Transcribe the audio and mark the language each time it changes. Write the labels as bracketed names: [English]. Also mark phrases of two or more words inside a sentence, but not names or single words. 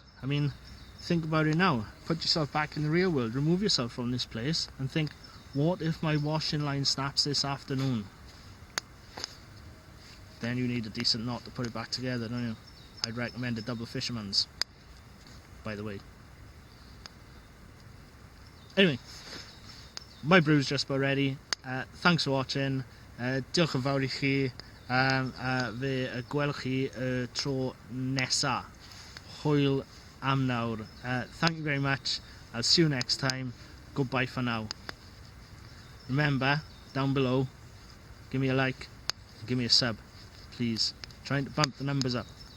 [English] I mean, think about it now. Put yourself back in the real world, remove yourself from this place and think, what if my washing line snaps this afternoon? Then you need a decent knot to put it back together, don't you? I'd recommend a double fisherman's, by the way. Anyway, my brew's just about ready. Thanks for watching. [Welsh] Diolch yn fawr I chi. Fe gwelwch chi tro nesa. Hwyl am nawr. [English] Thank you very much. I'll see you next time. Goodbye for now. Remember, down below, give me a like, give me a sub, please. Trying to bump the numbers up.